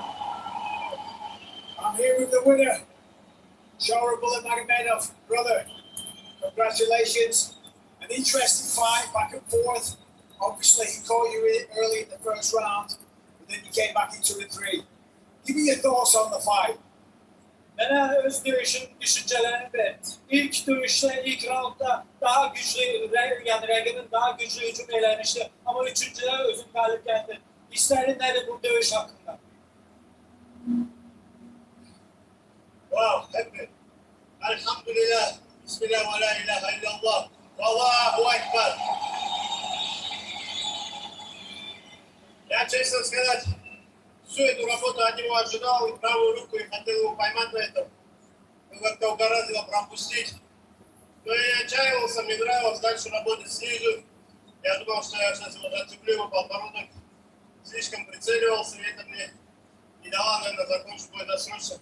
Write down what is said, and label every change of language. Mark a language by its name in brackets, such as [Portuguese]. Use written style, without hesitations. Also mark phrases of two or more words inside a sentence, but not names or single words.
[English] I'm here with the winner, Shara Bullet Magomedov. Brother, congratulations. An interesting fight, back and forth. Obviously, he caught you early in the first round, but then you came back in 2 and 3. Give me your thoughts on the fight. [Turkish] Ben öz düşüncelerini ve ilk dövüşte, ilk roundda daha güçlü, yani rakibin daha güçlü hücum eylemişti. Ama 3.'de özüm galip geldi. Hislerin nedir bu dövüş hakkında? [English] Wow, happy. [Arabic] Alhamdulillah. بسم الله ولا إله إلا الله. والله أكبر. [Russian] Я, честно сказать, всю эту работу от него ожидал, и правую руку, и хотел его поймать на этом. Но как-то угораздило пропустить. Но я отчаивался, мне нравилось дальше работать снизу. Я думал, что я сейчас его зацеплю, его подбородок. Слишком прицеливался, и это мне не дало, наверное, закончить бой досрочно.